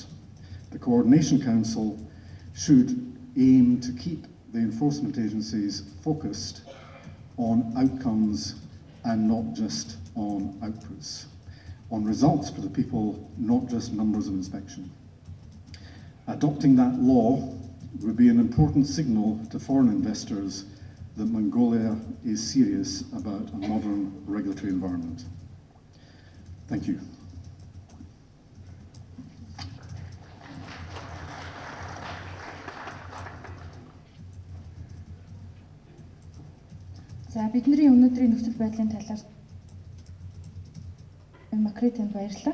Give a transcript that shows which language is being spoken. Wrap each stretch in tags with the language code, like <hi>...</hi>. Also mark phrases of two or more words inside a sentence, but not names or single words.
<en>The coordination council should aim to keep the enforcement agencies focused on outcomes and not just on outputs, on results for the people, not just numbers of inspection. Adopting that law would be an important signal to foreign investors that Mongolia is serious about a modern regulatory environment. Thank you.</en> <mn>За бидний өнөөдрийн нөхцөл байдлын талаар Макританд баярлалаа.</mn>